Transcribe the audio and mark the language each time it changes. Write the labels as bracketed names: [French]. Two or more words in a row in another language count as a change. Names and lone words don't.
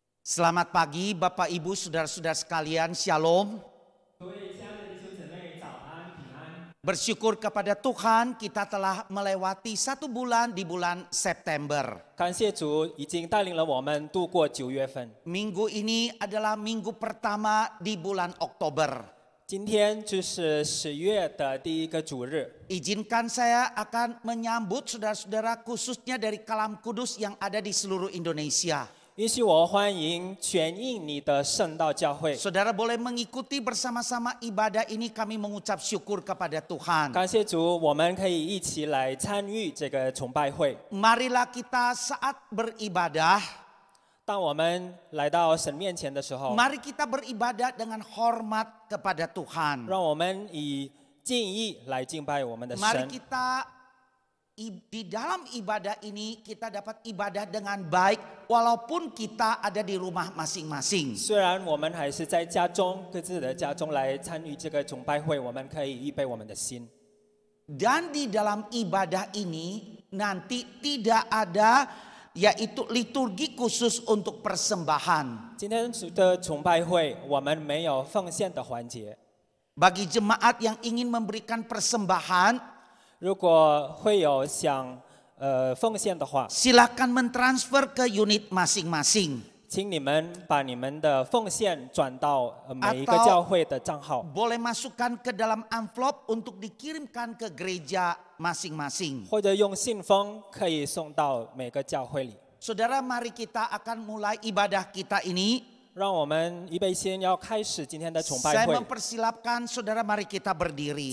[Indonesian] Selamat pagi Bapak Ibu Saudara-saudara sekalian, Shalom. Bersyukur kepada Tuhan kita telah melewati 1 bulan di bulan September. [Chinese] 感谢主已经带领了我们度过9月份。 [Indonesian] Minggu ini adalah minggu pertama di bulan Oktober. [Chinese] 今天就是10月的第一个主日。 [Indonesian] Izinkan saya akan menyambut saudara-saudara khususnya dari Kalam Kudus yang ada di seluruh Indonesia. [Chinese] 允许我欢迎全印尼的圣道教会。 [Indonesian] Saudara boleh mengikuti bersama-sama ibadah ini, kami mengucap syukur kepada Tuhan. [Chinese] 感谢主，我们可以一起来参与这个崇拜会。 [Indonesian] Marilah kita saat beribadah, [Chinese] 当我们来到神面前的时候， [Indonesian] mari kita beribadah dengan hormat kepada Tuhan. [Chinese] 让我们以敬意来敬拜我们的 [Indonesian] Mari [Chinese] 神。 [Indonesian] kita di dalam ibadah ini kita dapat ibadah dengan baik walaupun kita ada di rumah masing-masing. [Chinese] 虽然我们还是在家中各自的家中来参与这个崇拜会，我们可以预备我们的心。 [Indonesian] Dan di dalam ibadah ini nanti tidak ada yaitu liturgi khusus untuk persembahan. [Chinese] 今天的崇拜会，我们没有奉献的环节。 [Indonesian] Bagi jemaat yang ingin memberikan persembahan, [Chinese] 如果会有想奉献的话， [Indonesian] silakan mentransfer ke unit masing-masing. [Chinese] 请你们把你们的奉献转到每一个 [Indonesian] Atau [Chinese] 教会的账号， [Indonesian] Boleh masukkan ke dalam amplop untuk dikirimkan ke gereja masing-masing. [Chinese] 或者用信封可以送到每个教会里。 [Indonesian] Saudara, mari kita akan mulai ibadah kita ini. [Chinese] 让我们预备心，要开始今天的崇 [Indonesian] Saya [Chinese] 拜会。 [Indonesian] mempersilapkan saudara, mari kita berdiri.